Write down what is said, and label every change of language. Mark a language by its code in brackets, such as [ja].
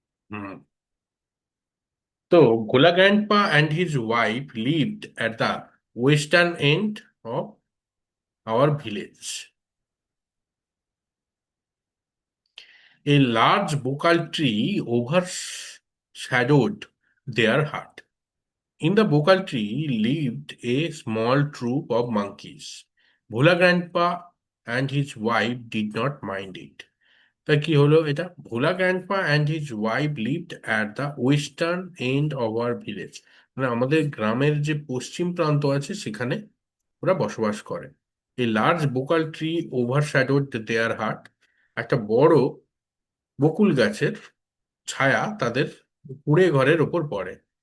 [en] হুম। তো Bhola grandpa and his wife lived at the western end of our village. A large bokal tree overshadowed their hut. In the bokal tree lived a small troop of monkeys. Bhola grandpa and his wife did not mind it. [bn] তা কি হলো এটা? [en] Bhola grandpa and his wife lived at the western end of our village. [bn] মানে আমাদের গ্রামের যে পশ্চিম প্রান্ত আছে সেখানে ওরা বসবাস করে। এই [en] Large bakul tree overshadowed their heart. [bn] একটা বড় বকুল গাছের ছায়া তাদের কুঁড়ে ঘরের ওপর পড়ে।